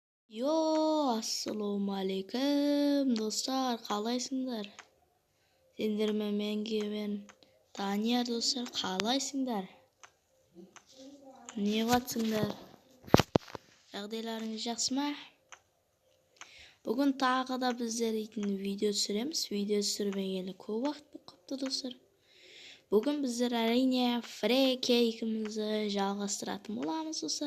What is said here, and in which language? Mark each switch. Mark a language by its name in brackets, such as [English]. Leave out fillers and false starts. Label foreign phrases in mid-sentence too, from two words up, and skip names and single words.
[Uzbek] Assalomu alaykum do'stlar, qalaysinglar? Sendirman men Daniyar do'stlar, qalaysinglar? Ne qilyapsinglar? [Kazakh] Жағдайларыңыз жақсымы? Бүгін тағы да біздер video түсіреміз. Video түсірмегелі көп уақыт болып қапты достар. Бүгін біздер әрине фрекейкімізді жалғастыратын боламыз достар.